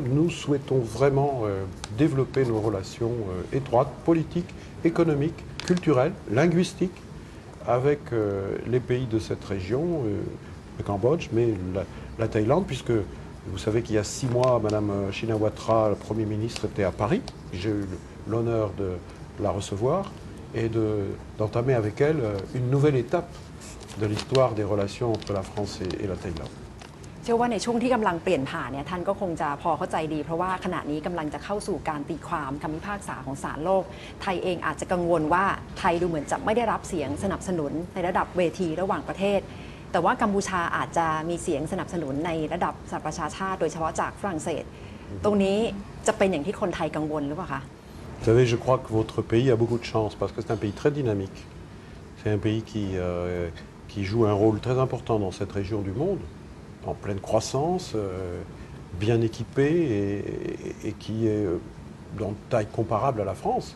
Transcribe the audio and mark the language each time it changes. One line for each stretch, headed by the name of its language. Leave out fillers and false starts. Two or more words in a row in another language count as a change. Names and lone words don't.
French: Nous souhaitons vraiment développer nos relations étroites, politiques, économiques, culturelles, linguistiques avec les pays de cette région, le Cambodge, mais la Thaïlande, puisque vous savez qu'il y a 6 mois, Madame Shinawatra, le Premier ministre, était à Paris. J'ai eu l'honneur de la recevoir et d'entamer avec elle une nouvelle étape de l'histoire des relations entre la France et la Thaïlande.
Thai: เชื่อว่าในช่วงที่กำลังเปลี่ยนผ่านเนี่ยท่านก็คงจะพอเข้าใจดีเพราะว่าขณะนี้กำลังจะเข้าสู่การตีความคำพิพากษาของศาลโลกไทยเองอาจจะกังวลว่าไทยดูเหมือนจะไม่ได้รับเสียงสนับสนุนในระดับเวทีระหว่างประเทศแต่ว่ากัมพูชาอาจจะมีเสียงสนับสนุนในระดับสหประชาชาติโดยเฉพาะจากฝรั่งเศสตรงนี้จะเป็นอย่างที่คนไทยกังวลหรือเปล่าคะ
French: Vous savez, je crois que votre pays a beaucoup de chance parce que c'est un pays très dynamique. C'est un pays qui joue un rôle très important dans cette région du monde, en pleine croissance, bien équipé et qui est dans une taille comparable à la France.